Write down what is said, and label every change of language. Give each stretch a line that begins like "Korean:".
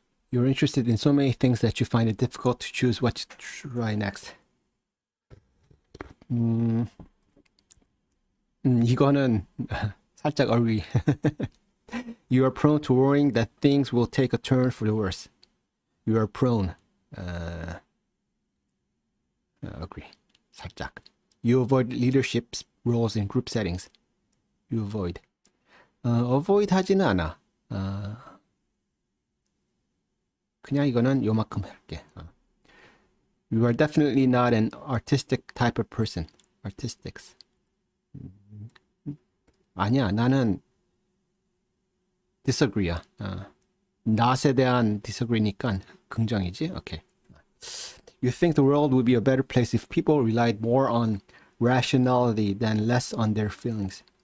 English: You're interested in so many things that you find it difficult to choose what to try next.
Korean: 이거는 살짝 agree.
English: You are prone to worrying that things will take a turn for the worse. You are prone.
Korean: Agree. 살짝.
English: You avoid leadership roles in group settings. You avoid.
Korean: avoid 하지는 않아. 그냥 이거는 요만큼 할게.
English: You are definitely not an artistic type of person. Artistics.
Korean: 아니야, 나는 disagree야. not에 대한 disagree니까 긍정이지. 오케이.
English: You think the world would be a better place if people relied more on rationality than less on their feelings.